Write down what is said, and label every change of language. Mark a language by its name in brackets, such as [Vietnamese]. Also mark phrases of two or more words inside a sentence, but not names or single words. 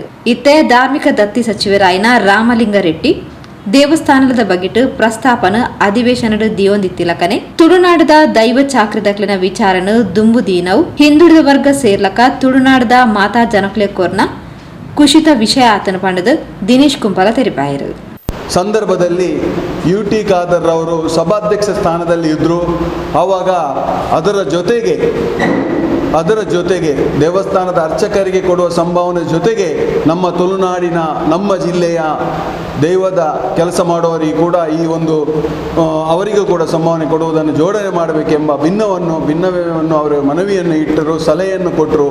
[Tulu] ಇತ್ತೆ ಧಾರ್ಮಿಕ ದತ್ತಿ ಸಚಿವರಾಯಿನ ರಾಮಲಿಂಗಾರೆಡ್ಡಿ ದೇವಸ್ಥಾನದ ಬಗೆಟ್ ಪ್ರಸ್ತಾಪನ ಅಧಿವೇಶನದ ದಿಯೊಂದಿತ್ತಿಲಕನೆ ತುಳುನಾಡದ ದೈವ ಚಾಕ್ರಿದಕ್ಲಿನ ವಿಚಾರನು ದುಂಬು ದೀನವು ಹಿಂದುಳಿದ ವರ್ಗ ಸೇರ್ಲಕ ತುಳುನಾಡದ ಮಾತಾ ಜನಕ್ಲೆ ಕೊರ್ನ ಕುಶಿತ ವಿಷಯ ಆತನ ಪಂಡದು ದಿನೇಶ್ ಕುಂಪಲ ತೆರಿಪಾಯರು. [Kannada] ಸಂದರ್ಭದಲ್ಲಿ UT ಖಾದರ್ ಅವರು ಸಭಾಧ್ಯಕ್ಷ ಸ್ಥಾನದಲ್ಲಿ ಇದ್ದರು. ಆವಾಗ ಅದರ ಜೊತೆಗೆ ದೇವಸ್ಥಾನದ ಅರ್ಚಕರಿಗೆ ಕೊಡುವ ಸಂಭಾವನೆ ಜೊತೆಗೆ ನಮ್ಮ ತುಳುನಾಡಿನ, ನಮ್ಮ ಜಿಲ್ಲೆಯ ದೈವದ ಕೆಲಸ ಮಾಡುವವರಿಗೆ ಕೂಡ ಈ ಒಂದು ಅವರಿಗೂ ಕೂಡ ಸಂಭಾವನೆ ಕೊಡುವುದನ್ನು ಜೋಡಣೆ ಮಾಡಬೇಕೆಂಬ ಭಿನ್ನವನ್ನು ಅವರು ಮನವಿಯನ್ನು ಇಟ್ಟರು, ಸಲಹೆಯನ್ನು ಕೊಟ್ಟರು.